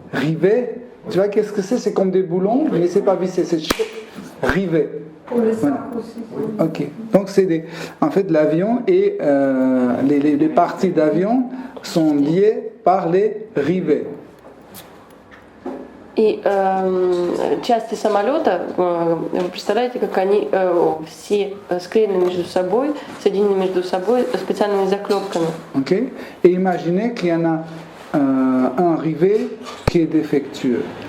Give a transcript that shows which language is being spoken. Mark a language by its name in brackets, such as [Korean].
[French] Rivet? Tu vois qu'est-ce que c'est? C'est comme des boulons, mais c'est pas vissé, c'est rivet. Pour les sacs Voilà. aussi. Ok. Donc en fait, l'avion et les parties d'avion sont liées par les rivets. [Russian] И части самолета, вы представляете, как они все склеены между собой, соединены между собой специальными заклепками. Ok. [French] Et imaginez qu'il y en a un rivet qui est défectueux.